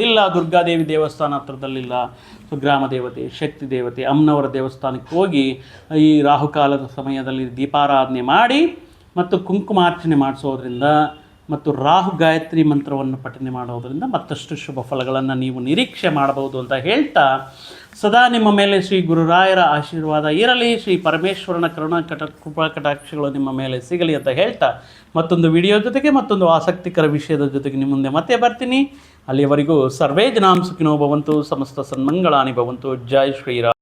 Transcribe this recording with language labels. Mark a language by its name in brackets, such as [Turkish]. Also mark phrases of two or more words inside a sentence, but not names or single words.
[Kannada] ಇಲ್ಲ ದುರ್ಗಾದೇವಿ ದೇವಸ್ಥಾನ ಹತ್ರದಲ್ಲಿಲ್ಲ, ಸೊ ಗ್ರಾಮ ದೇವತೆ, ಶಕ್ತಿ ದೇವತೆ, ಅಮ್ಮನವರ ದೇವಸ್ಥಾನಕ್ಕೆ ಹೋಗಿ ಈ ರಾಹುಕಾಲದ ಸಮಯದಲ್ಲಿ ದೀಪಾರಾಧನೆ ಮಾಡಿ ಮತ್ತು ಕುಂಕುಮಾರ್ಚನೆ ಮಾಡಿಸೋದ್ರಿಂದ ಮತ್ತು ರಾಹು ಗಾಯತ್ರಿ ಮಂತ್ರವನ್ನು ಪಠನೆ ಮಾಡೋದರಿಂದ ಮತ್ತಷ್ಟು ಶುಭ ಫಲಗಳನ್ನು ನೀವು ನಿರೀಕ್ಷೆ ಮಾಡಬಹುದು ಅಂತ ಹೇಳ್ತಾ, ಸದಾ ನಿಮ್ಮ ಮೇಲೆ ಶ್ರೀ ಗುರುರಾಯರ ಆಶೀರ್ವಾದ ಇರಲಿ, ಶ್ರೀ ಪರಮೇಶ್ವರನ ಕೃಪಾ ಕಟಾಕ್ಷಗಳು ನಿಮ್ಮ ಮೇಲೆ ಸಿಗಲಿ ಅಂತ ಹೇಳ್ತಾ, ಮತ್ತೊಂದು ವಿಡಿಯೋ ಜೊತೆಗೆ ಮತ್ತೊಂದು ಆಸಕ್ತಿಕರ ವಿಷಯದ ಜೊತೆಗೆ ನಿಮ್ಮ ಮುಂದೆ ಮತ್ತೆ ಬರ್ತೀನಿ. [Sanskrit] ಅಲ್ಲಿಯವರೆಗೂ ಸರ್ವೇ ಜನಾಂ ಸುಖಿನೋ ಭವಂತು, ಸಮಸ್ತ ಸನ್ಮಂಗಳಾನಿ ಭವಂತು. [Kannada] ಜೈ ಶ್ರೀರಾಮ್.